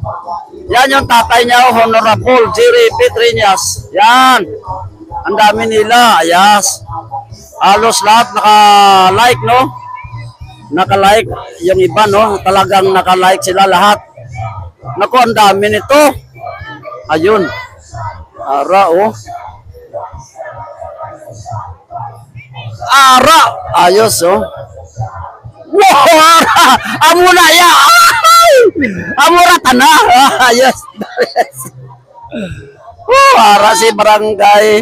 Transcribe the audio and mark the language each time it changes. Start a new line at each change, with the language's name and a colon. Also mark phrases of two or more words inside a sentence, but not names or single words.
Filipino: Yan yung tatay niya, Honorable Jerry P. Triñas. Yan. Ang dami nila, ayas. Halos lahat naka-like, no? Naka-like. Yung iba, no? Talagang naka-like sila lahat. Naku, ang dami nito. Ayun.
Hiligaynon: Ara, oh. Ara! Ayos, oh. Wow! Ara! Amuna ya! Amura tana! Ayos! Oh, ara si barangay.